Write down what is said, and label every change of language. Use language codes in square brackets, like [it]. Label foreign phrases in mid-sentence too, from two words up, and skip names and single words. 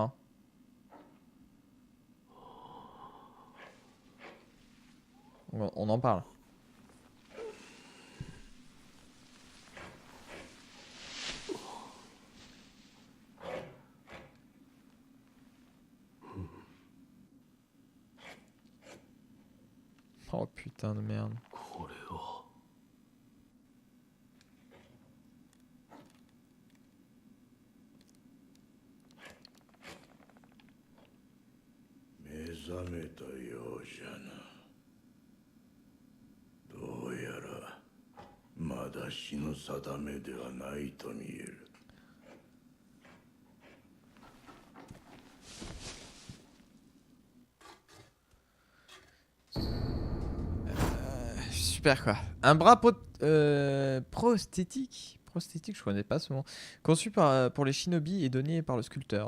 [fr] Hein. On en parle. Oh putain de merde. [ja] これを目覚めたようじゃな。どうやらまだ死の定めではないと見える。 [fr] Super quoi. Un bras prosthétique. Prosthétique, je connais pas ce mot. Conçu pour les shinobi et donné par le sculpteur.